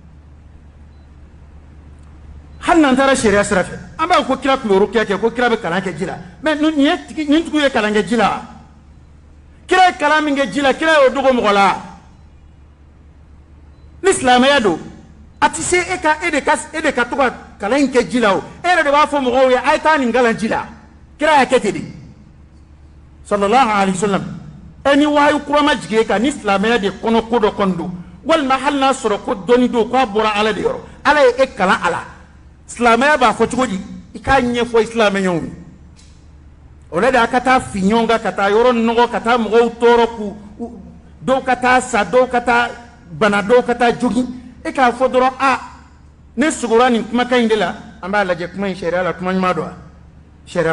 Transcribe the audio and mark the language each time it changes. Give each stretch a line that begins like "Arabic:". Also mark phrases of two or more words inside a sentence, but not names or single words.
Bambara: hali n'an taara sariya sira fɛ an b'a ko kira tun bɛ rukiya kɛ ko kira bɛ kalan kɛ ji la mais nin tigiw ye kalan kɛ ji la kira ye kalan min kɛ ji la kira y'o dogo mɔgɔ la ni silamɛya don a tɛ se e de ka to ka kalan in kɛ ji la o e yɛrɛ de b'a fɔ mɔgɔw ye a ye taa nin kalan ji la kira y'a kɛ ten de
Arabic: صلى الله عليه وسلم
Bambara: e ni wahayi kura ma jigin e kan ni silamɛya de kɔnɔ ko dɔ kɔni don walima hali n'a sɔrɔ ko dɔnni don k'a bɔra ala de yɔrɔ ala ye e kalan a la silamɛya b'a fɔ cogo di i k'a ɲɛfɔ silamɛɲɔgɔnw ye o la de a ka taa fi ɲɔgɔn kan ka taa yɔrɔ nɔgɔ ka taa mɔgɔw tɔɔrɔ k'u dɔw ka taa sa dɔw ka taa bana dɔw ka taa jogi e k'a fɔ dɔrɔn ne sugora nin kumakan in de la an b'a lajɛ kuma in sariya la kuma ɲuman don wa sariya